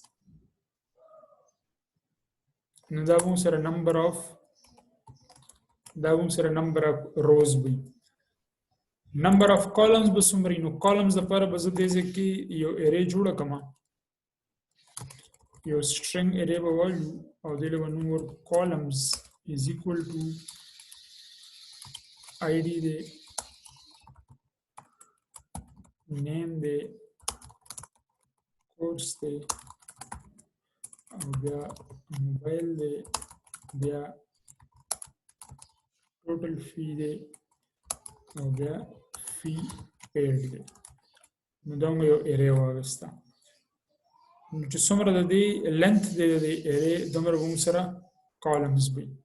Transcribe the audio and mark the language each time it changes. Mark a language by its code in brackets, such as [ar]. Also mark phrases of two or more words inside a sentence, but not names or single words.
[ps] نو دا موږ سره [en] number of rows [ps] وي. [en] number of columns [ps] به څومره نو کالمز لپاره به زه دې ځای کې یو ارے جوړه کړم، یو [en] string array [ps] به وایو او دې له نوم ور [en] columns is equal to id [ps] دی name دی course دی او بیا موبایل دی بیا [en] total fee [ps] دی او بیا [en] fee paid [ps] دی. نو دا یو array واغسته. نو چې څومره د دې لینث دی د ارے دومره موږ سره کالمز وي.